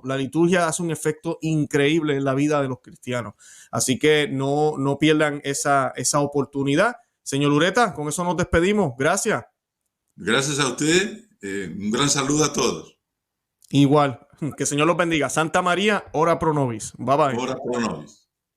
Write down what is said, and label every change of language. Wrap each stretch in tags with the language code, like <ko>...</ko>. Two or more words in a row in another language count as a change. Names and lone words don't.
<es>La liturgia hace un efecto increíble en la vida de los cristianos. Así que no pierdan esa oportunidad. Señor Ureta, con eso nos despedimos. Gracias. Gracias a usted. Un gran saludo a todos. Igual. Que el Señor los bendiga.</es> <la>Santa María, ora pro nobis.</la> <en>Bye bye.</en> <la>Ora pro nobis.</la>